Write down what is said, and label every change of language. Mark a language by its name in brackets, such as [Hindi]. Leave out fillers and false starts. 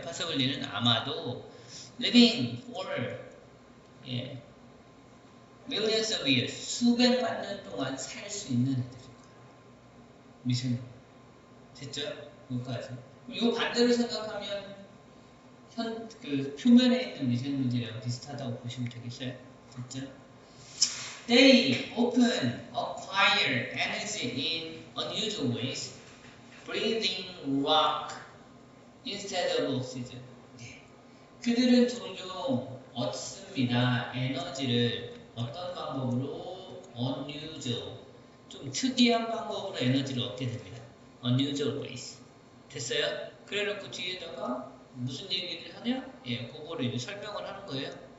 [Korean] possibly는 아마도 [English] living for millions of years [Korean] 수백만 년 동안 살 수 있는 애들일 거예요. 미생물 됐죠? 여기까지. 이거 반대로 생각하면 그 표면에 있는 미생물들이랑 비슷하다고 보시면 되겠어요. 됐죠? [English] They often acquire energy in unusual ways, breathing rock instead of oxygen. [Korean] 네. 그들은 종종 얻습니다. 에너지를 어떤 방법으로? [English] unusual. [Korean] 좀 특이한 방법으로 에너지를 얻게 됩니다. [English] unusual ways. [Korean] 됐어요? 그래놓고 뒤에다가 무슨 얘기를 하냐? 예, 그거를 이제 설명을 하는 거예요.